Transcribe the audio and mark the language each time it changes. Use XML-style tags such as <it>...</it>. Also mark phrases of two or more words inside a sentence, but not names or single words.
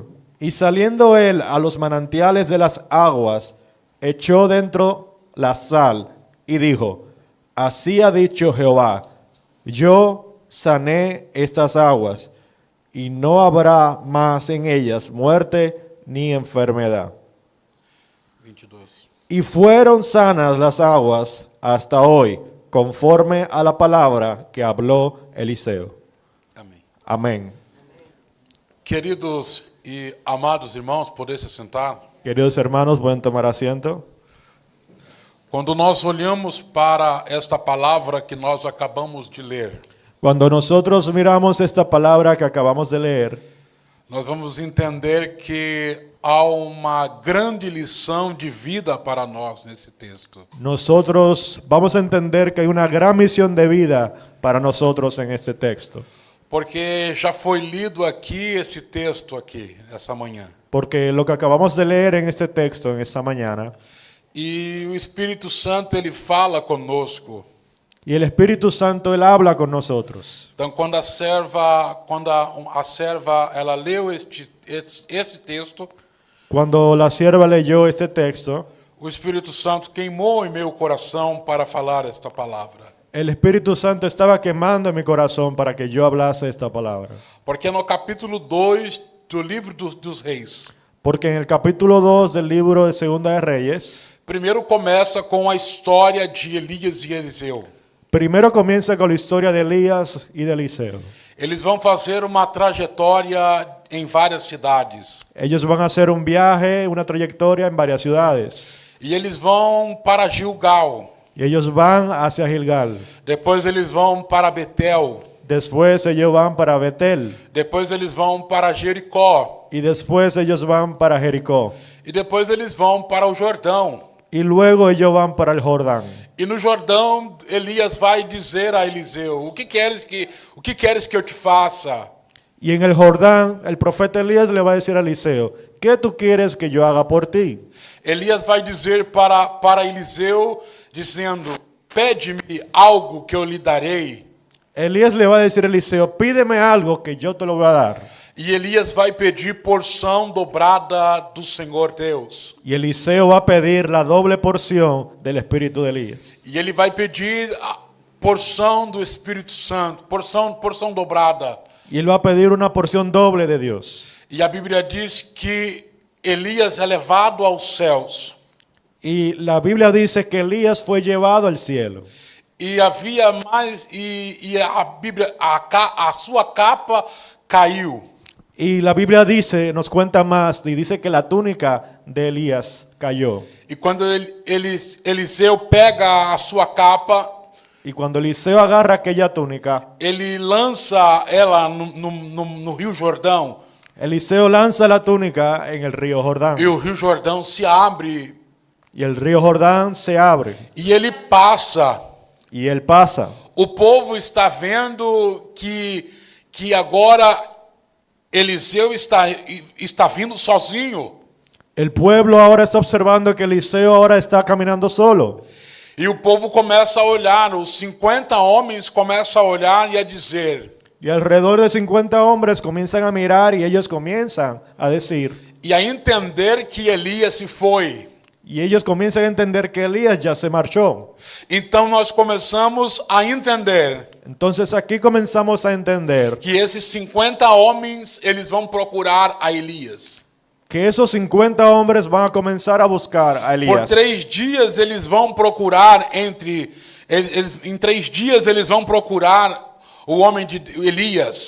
<es>Y saliendo él a los manantiales de las aguas, echó dentro la sal y dijo, así ha dicho Jehová, yo sané estas aguas y no habrá más en ellas muerte ni enfermedad. 22. Y fueron sanas las aguas hasta hoy, conforme a la palabra que habló Eliseo.</es> <pt>Amém.</pt> <es>Amén.</es> <pt>Queridos e amados irmãos, poder se sentar.</pt> <es>Queridos hermanos, pueden tomar asiento.</es> <pt>Quando nós olhamos para esta palavra que nós acabamos de ler,</pt> <es>Cuando nosotros miramos esta palabra que acabamos de leer,</es> <pt>nós vamos entender que há uma grande lição de vida para nós nesse texto.</pt> <es>nosotros vamos a entender que hay una gran misión de vida para nosotros en este texto.</es> <pt>Porque já foi lido aqui esse texto aqui, essa manhã.</pt> <es>Porque lo que acabamos de leer en este texto, en esta mañana,</es> <pt>E o Espírito Santo, ele fala conosco.</pt> <es>y el Espíritu Santo, Él habla con nosotros.</es> <pt>Então, quando a serva ela leu este texto,</pt> <es>Cuando la sierva leyó este texto,</es> <pt>o Espírito Santo queimou em meu coração para falar esta palavra.</pt> <es>el Espíritu Santo estaba quemando en mi corazón para que yo hablase esta palabra.</es> <pt>Porque no capítulo 2 do livro dos Reis,</pt> <es>Porque en el capítulo 2 del libro de Segunda de Reyes,</es> <pt>primeiro começa com a história de Elias e Eliseu.</pt> <es>primero comienza con la historia de Elías y de Eliseo.</es> <pt>Eles vão fazer uma trajetória em várias cidades.</pt> <es>Ellos van a hacer un viaje, una trayectoria en varias ciudades.</es> <pt>E eles vão para Gilgal.</pt> <es>Y ellos van hacia Gilgal.</es> <pt>Depois eles vão para Betel.</pt> <es>Después ellos van para Betel.</es> <pt>Depois eles vão para Jericó.</pt> <es>Y después ellos van para Jericó.</es> <pt>E depois eles vão para o Jordão.</pt> <es>Y luego ellos van para el Jordán.</es> <pt>E no Jordão, Elias vai dizer a Eliseu: o que queres que eu te faça?</pt> <es>Y en el Jordán, el profeta Elías le va a decir a Eliseo, ¿qué tú quieres que yo haga por ti?</es> <pt>Elias vai dizer para Eliseu, dizendo: pede-me algo que eu lhe darei.</pt> <es>Elías le va a decir a Eliseo, pídeme algo que yo te lo voy a dar.</es> <pt>E Elias vai pedir porção dobrada do Senhor Deus.</pt> <es>Y Eliseo va a pedir la doble porción del espíritu de Elías.</es> <pt>E ele vai pedir a porção do Espírito Santo, porção dobrada.</pt> <es>Y él va a pedir una porción doble de Dios.</es> <pt>E a Bíblia diz que Elias é levado aos céus.</pt> <es>Y la Biblia dice que Elías fue llevado al cielo.</es> <pt>E havia mais a Bíblia, a sua capa caiu.</pt> <es>Y la Biblia dice, nos cuenta más, y dice que la túnica de Elías cayó.</es> <pt>E quando Eliseu pega a sua capa,</pt> <es>Y cuando Eliseo agarra aquella túnica,</es> <pt>ele lança ela no Rio Jordão.</pt> <es>Eliseo lanza la túnica en el río Jordán.</es> <pt>E o Rio Jordão se abre.</pt> <es>Y el río Jordán se abre.</es> <pt>E ele passa.</pt> <es>Y él pasa.</es> <pt>O povo está vendo que agora Eliseu está vindo sozinho.</pt> <es>El pueblo ahora está observando que Eliseo ahora está caminando solo.</es> <pt>E o povo começa a olhar, os 50 homens começam a olhar e a dizer.</pt> <es>Y alrededor de 50 hombres comienzan a mirar y ellos comienzan a decir.</es> <pt>E a entender que Elias se foi.</pt> <es>Y ellos comienzan a entender que Elías ya se marchó.</es> <pt>Então nós começamos a entender</pt> <es>Entonces aquí comenzamos a entender</es> <pt>que esses 50 homens, eles vão procurar a Elias.</pt> <es>que esos 50 hombres van a comenzar a buscar a</es> <pt>Por</pt> <es>Elías.</es> <pt>3 dias eles vão procurar em 3 dias eles vão procurar o homem de Elias.</pt>